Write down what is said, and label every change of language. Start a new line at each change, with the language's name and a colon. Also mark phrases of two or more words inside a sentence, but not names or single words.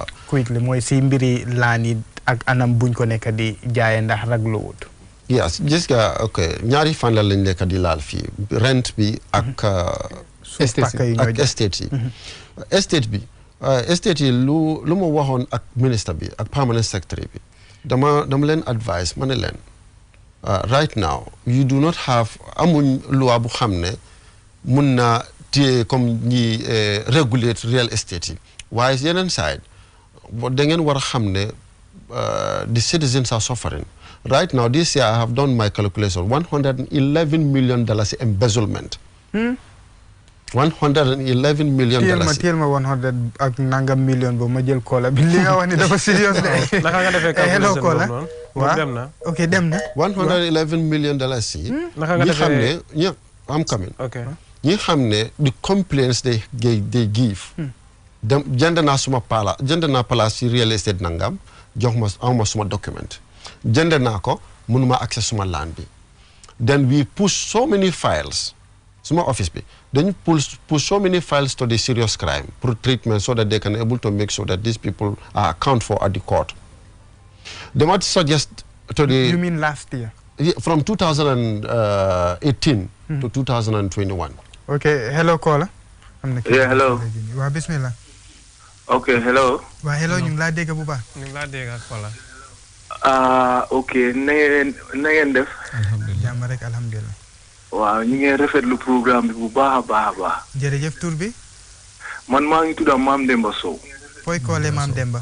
Wolof: quickly mooy si mbiri laan yi ak anam buñ ko nekk di jaaye ndax raglu wut yes gis nga ok ñaari fan la lañ nekk di laal fii rent bi ak estate yi estate yi lu ma waxoon ak ministre bi ak
English: permanent secretary
Wolof: bi dama leen advice ma ne leen
English: right now you do not have
Wolof: amuñ loi bu xam ne mun na téye comme ñi
English: regulate real estate
Wolof: yi waaye yeneen side da ngeen war a xam ne
English: the citizens are suffering. Right now, this year, I have done my calculation, $111 million embezzlement. 111 million dollars.
Wolof: Teel ma 100 ak nangam million bo ma jël kola bi li nga wax ni dafa serious de. Naka nga defee calculation boobu waaw dem na. Ok dem na.
English: 111 million dollars yi.
Wolof: Naka nga defee
English: I'm coming. Okay.
Wolof: ñi xam ne
English: the complaints they give.
Wolof: jënd naa place ci
English: real estate
Wolof: nangam jox ma awma suma document jënd naa ko mënuma access suma land bi
English: then we push so many files
Wolof: suma office bi
English: then push so many files to the serious crime for treatment so that they can able to make sure that these people are account for at the court. They might suggest to the... You mean last year? Yeah, from 2018 to 2021. Okay, hello caller. Yeah, hello.
Arabic: وبسم الله.
English: Okay, hello. Wa hello,
Wolof: ñu ngi laa dégg bu baax. ñu ngi laa dégg caller. Okay, na ngeen def. Alhamdulillah. Jàmm rek alhamdulillah. Waaw ñu ngi rafetlu programme bi bu baax a baax. Jërëjëf tur bi. Man maa ngi tudd Maam Demba Sow. Fooy koolee Maam Demba.